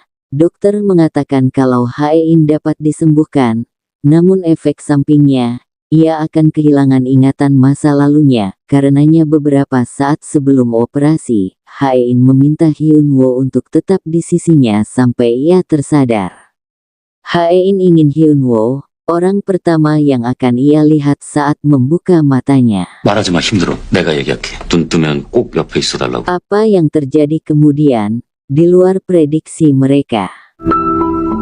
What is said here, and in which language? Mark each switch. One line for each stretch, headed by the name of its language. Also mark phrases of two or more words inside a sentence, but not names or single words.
Indonesian: Dokter mengatakan kalau Hae-in dapat disembuhkan, namun efek sampingnya, ia akan kehilangan ingatan masa lalunya. Karenanya beberapa saat sebelum operasi, Hae-in meminta Hyun Woo untuk tetap di sisinya sampai ia tersadar. Hae-in ingin Hyun Woo, orang pertama yang akan ia lihat saat membuka matanya.
Korean: 말하지 마, 힘들어. 내가 얘기할게. 눈 뜨면 꼭 옆에 있어달라고.
Indonesian: Apa yang terjadi kemudian, di luar prediksi mereka.